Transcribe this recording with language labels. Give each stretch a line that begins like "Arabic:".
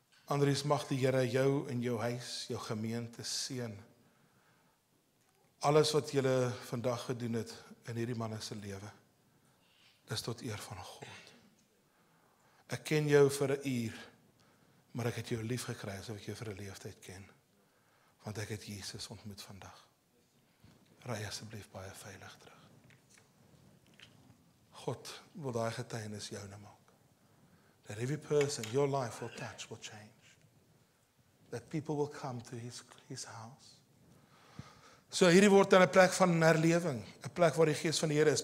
Afrikaans: Andries, mag die Here jou en jou huis, jou gemeente seën. Alles wat julle vandag gedoen het in hierdie manne se lewe, is tot eer van God. Ek ken jou vir 'n uur, maar ek het jou lief gekry asof ek jou vir 'n leeftyd ken. Want ek het Jesus ontmoet vandag. Ry asseblief baie veilig terug. God wil daai getuienis joune maak.
English: That every person, your life will touch, will change. That people will come to his house.
Afrikaans: So hierdie word dan 'n plek van herlewing, 'n plek waar die Gees van die Here is.